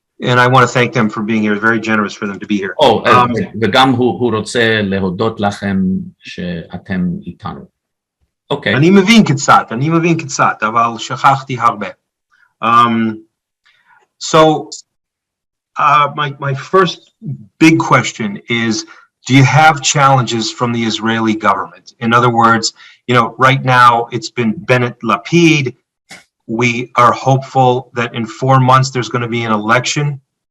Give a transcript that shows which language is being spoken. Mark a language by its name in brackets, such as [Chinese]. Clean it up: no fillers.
[English] And I want to thank them for being here. It's very generous for them to be here. [Hebrew] וגם הוא רוצה להודות לכם שאתם איתנו. אוקיי. אני מבין קצת, אבל שכחתי הרבה. [English] So, my first big question is, do you have challenges from the Israeli government? In other words, you know, right now it's been Bennett Lapid. We are hopeful that in 4 months there's going to be an election.